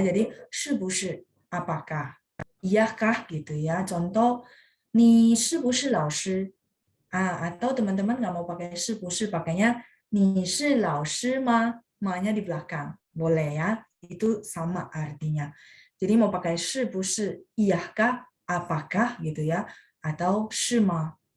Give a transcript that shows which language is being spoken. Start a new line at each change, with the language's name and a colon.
Indonesian: Jadi 是不是 apakah? Iyakah gitu ya.
Chinese: Contoh, 你是不是老师?
Indonesian: Atau teman-teman nggak mau pakai 是不是, pakainya
Chinese: 你是老师吗?
Indonesian: Ma-nya di belakang. Boleh ya. Itu sama artinya. Jadi mau pakai 是不是 iyakah, apakah gitu ya, atau 是吗?